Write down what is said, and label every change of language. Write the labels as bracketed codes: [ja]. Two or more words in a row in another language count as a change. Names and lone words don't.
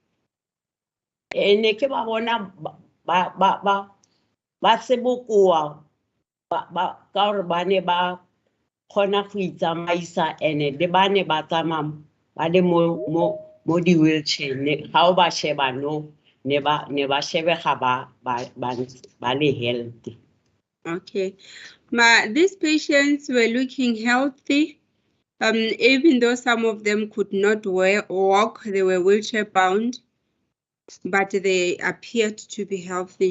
[tn] Ne ke ba bona ba se bokoa ka gore ba ne ba kgona go itsamaisa ene le ba ne ba tsamaya ba le mo di-wheelchair ga o ba sheba ne ba shebega ba le healthy. [en] Okay. These patients were looking healthy. Even though some of them could not walk, they were wheelchair bound, but they appeared to be healthy.